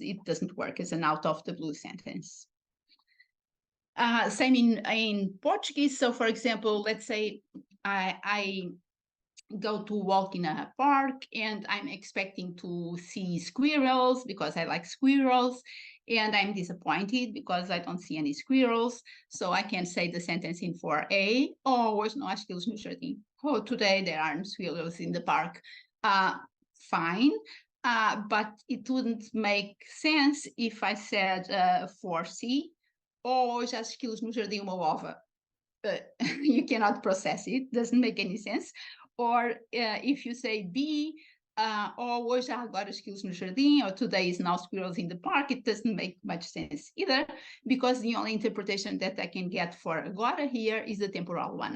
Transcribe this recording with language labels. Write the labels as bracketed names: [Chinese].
[English] It doesn't work as an out of the blue sentence. Same in Portuguese. So for example, let's say I go to walk in a park and I'm expecting to see squirrels because I like squirrels. and I'm disappointed because I don't see any squirrels. So I can say the sentence in 4A, [Portuguese] hoje não há esquilos no jardim. [English] Oh, today there aren't squirrels in the park. Fine, but it wouldn't make sense if I said 4C, [Portuguese] hoje há esquilos no jardim uma ova. [English] You cannot process it, doesn't make any sense. Or if you say B, or [Portuguese] hoje há agora esquilos no jardim, [English] or today is now squirrels in the park, it doesn't make much sense either, because the only interpretation that I can get for agora here is the temporal one.